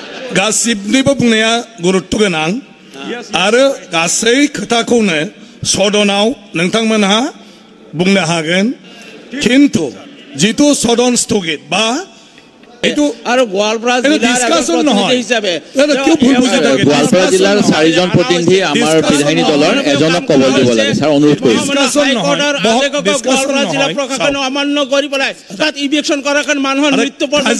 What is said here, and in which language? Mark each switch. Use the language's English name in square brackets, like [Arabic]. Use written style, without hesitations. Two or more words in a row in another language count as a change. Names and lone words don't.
[Bodo] गासिबनिबो बुंनाया गुरुत्व गोनां आरो गासै खोथाखौनो सदनाव नोंथांमोनहा बुंनो हागोन किन्तु जितु सदन स्थगित बा [Assamese] আৰু গোৱালপাৰা জিলাৰ 4জন প্ৰতিনিধি আমাৰ বিধায়িনী দলৰ এজনক কবল দিব লাগে স্যাৰ অনুৰোধ কৰিছো গোৱালপাৰা জিলা প্ৰশাসন অমান্য কৰি পেলাই তাত ইভিকশন কৰাৰ কাৰণে মানুহৰ মৃত্যু পৰ্যন্ত